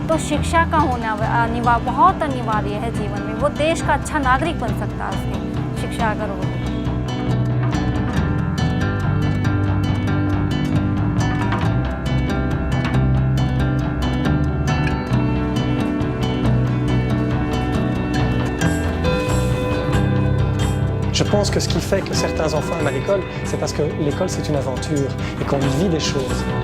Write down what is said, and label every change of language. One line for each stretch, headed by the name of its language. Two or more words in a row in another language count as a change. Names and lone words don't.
Hindi: शिक्षा का होना बहुत अनिवार्य है जीवन में। वो देश का अच्छा नागरिक बन सकता है उससे शिक्षा अगर हो।
French: Je pense que ce qui fait que certains enfants aiment à l'école, c'est parce que l'école c'est une aventure et qu'on y vit des choses.